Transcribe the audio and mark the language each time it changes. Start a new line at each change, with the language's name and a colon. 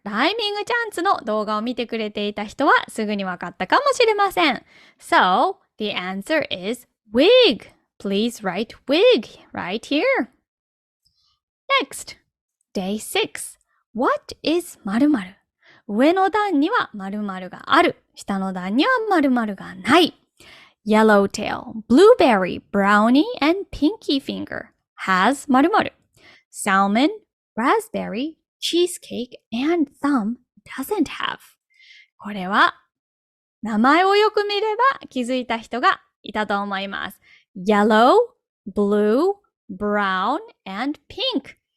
Japanese: ライミングチャンツの動画を見てくれていた人はすぐにわかったかもしれません。
English: So, the answer is wig. Please write wig right here. Next, day 6. What is 〇〇?
Japanese: 上の段には〇〇がある。下の段には〇〇がない。
English: Yellowtail, blueberry, brownie, and pinky finger has 〇〇. Salmon, raspberry, cheesecake, and thumb doesn't have.
Japanese: これは名前をよく見れば気づいた人がいたと思います。
English: Yellow, blue, brown, and pink.